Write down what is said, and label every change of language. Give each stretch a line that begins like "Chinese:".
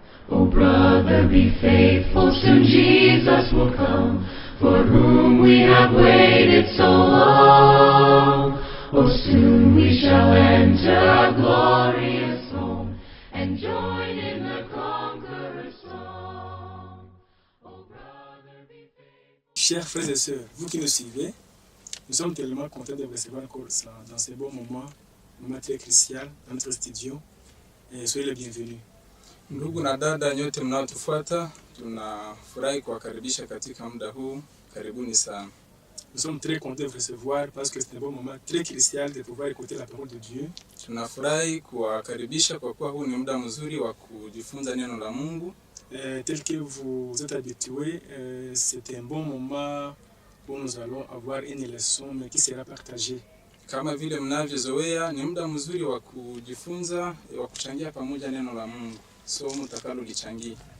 English: Oh brother, be faithful, soon Jesus will come, for whom we have waited so long. Oh, soon we shall enter our glorious home, and join in the conqueror's song. Oh brother, be faithful.
French: Chers frères et sœurs, vous qui nous suivez, nous sommes tellement contents de vous recevoir encore dans ces bons moments, moment très crucial dans notre studio. Et soyez les bienvenus.
Swahili: Ndugu na dada nyote mnaotufuata, tunafurahi kuwakaribisha katika muda huu. Karibuni sana.
French: Nous sommes très contents de vous recevoir parce que c'est un bon moment très crucial de pouvoir écouter la parole de Dieu.
Swahili: Tunafurahi kuwakaribisha kwa kuwa huu ni muda mzuri wa kujifunza neno la Mungu.
French: Tel que vous êtes habitués, c'est un bon moment où nous allons avoir une leçon mais qui sera partagée.
Swahili: Kama vile mnavyozoea, ni muda mzuri wa kujifunza, wa kuchangia pamoja neno la Mungu. Somo utakalochangia.